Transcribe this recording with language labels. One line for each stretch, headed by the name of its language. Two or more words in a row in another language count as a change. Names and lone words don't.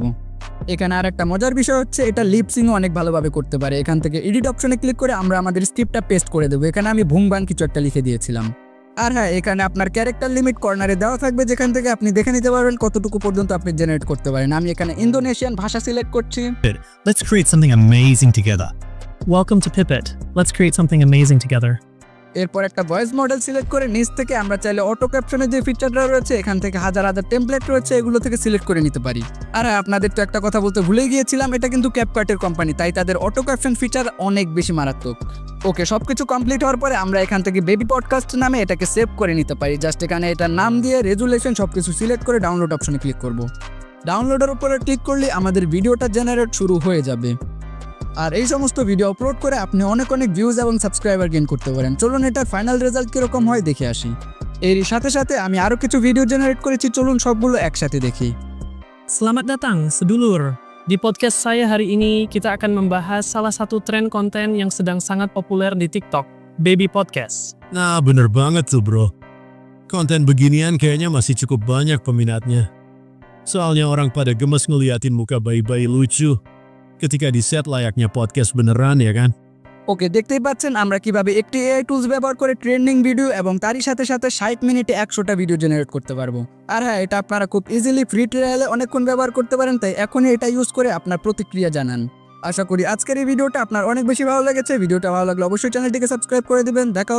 Bangla: এখানে আর একটা মজার বিষয় হচ্ছে এটা লিপসিংও অনেক ভালোভাবে করতে পারে। এখান থেকে
English: edit option
Bangla: ক্লিক করে আমরা আমাদের স্ক্রিপ্টটা পেস্ট করে দেবো। এখানে আমি ভুংবাং কিছু একটা লিখে দিয়েছিলাম। আর হ্যাঁ, এখানে আপনার
English: character limit corner
Bangla: দেওয়া থাকবে, যেখান থেকে আপনি দেখে নিতে পারবেন কতটুকু পর্যন্ত আপনি জেনারেট করতে পারেন। আমি এখানে ইন্দোনেশিয়ান ভাষা সিলেক্ট করছি।
English: Let's create something amazing together. Welcome to Pippit. Let's create something amazing together.
Bangla: এরপর একটা
English: voice model select
Bangla: করে নিচ থেকে আমরা চাইলে
English: auto caption
Bangla: যে ফিচারটা রয়েছে, এখান থেকে হাজার হাজার টেমপ্লেট রয়েছে, এগুলো থেকে সিলেক্ট করে নিতে পারি। আর হ্যাঁ, আপনাদের তো একটা কথা বলতে ভুলে গিয়েছিলাম, এটা কিন্তু ক্যাপকাটের কোম্পানি, তাই তাদের
English: auto caption feature
Bangla: অনেক বেশি মারাত্মক। ওকে, সবকিছু কমপ্লিট হওয়ার পরে আমরা এখান থেকে বেবি পডকাস্ট নামে এটাকে সেভ করে নিতে পারি। জাস্ট এখানে এটার নাম দিয়ে রেজুলেশন সবকিছু সিলেক্ট করে
English: download option click
Bangla: করব। ডাউনলোডের উপরে ক্লিক করলে আমাদের
English: video generate
Bangla: শুরু হয়ে যাবে। আর এই সমস্ত
English: video upload
Bangla: করে আপনি অনেক অনেক ভিউজ এবং
English: subscriber gain
Bangla: করতে পারেন। চলুন এটার
English: final result
Bangla: কিরকম হয় দেখে আসি। এরই সাথে সাথে আমি আরও কিছু
English: video generate
Bangla: করেছি, চলুন সবগুলো একসাথে দেখি।
Indonesian: Selamat datang, sedulur. Di podcast saya hari ini kita akan membahas salah satu tren konten yang sedang sangat populer di TikTok, Baby Podcast. Nah, bener banget tuh bro. Konten beginian kayaknya masih cukup banyak peminatnya. Soalnya orang pada gemes ngeliatin muka bayi-bayi lucu ketika di set layaknya podcast beneran ya kan?
Bangla: ওকে, দেখতেই পাচ্ছেন আমরা কিভাবে একটি
English: AI tools
Bangla: ব্যবহার করে
English: trending video
Bangla: এবং তারই সাথে সাথে 60 মিনিটে 100টা
English: video generate
Bangla: করতে পারবো। আর হ্যাঁ, এটা আপনারা খুব
English: easily free trial
Bangla: অনেকক্ষণ ব্যবহার করতে পারেন, তাই এখনই এটা ইউজ করে আপনার প্রতিক্রিয়া জানান। আশা করি আজকের এই ভিডিওটা আপনার অনেক বেশি ভালো লেগেছে। ভিডিওটা ভালো লাগলে অবশ্যই
English: channel subscribe
Bangla: করে দিবেন।